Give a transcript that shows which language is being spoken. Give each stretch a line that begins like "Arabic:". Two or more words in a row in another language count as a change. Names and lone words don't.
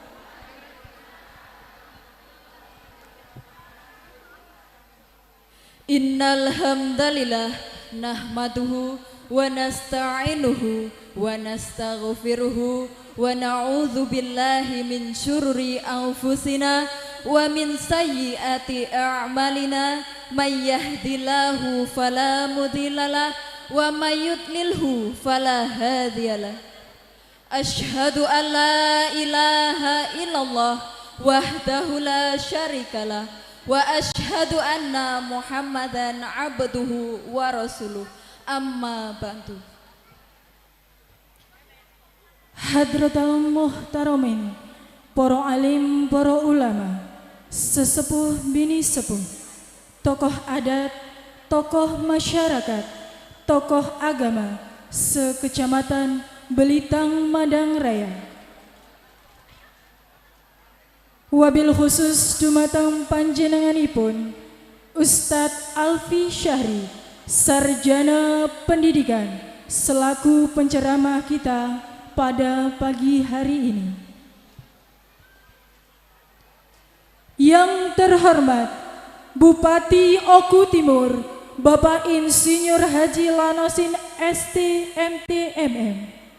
Arabic: إن الحمد لله نحمده ونستعينه ونستغفره ونعوذ بالله من شرور أنفسنا ومن سيئات أعمالنا من يهده الله فلا مضل له ومن يضلله فلا هادي له. أشهد أن لا إله إلا الله وحده لا شريك له وأشهد أن محمدا عبده ورسوله. أما بعد. حضرات المحترمين,
Indonesian: para alim, para ulama, sesepuh bini sepuh, tokoh adat, tokoh masyarakat, tokoh agama sekecamatan Belitang Madang Raya.
Arabic: وبالخصوص
Javanese: dumateng panjenenganipun
Indonesian: Ustadz Alfi Syahri, sarjana pendidikan, selaku penceramah kita pada pagi hari ini. Yang terhormat Bupati Oku Timur Bapak Insinyur Haji Lanosin ST MTMM.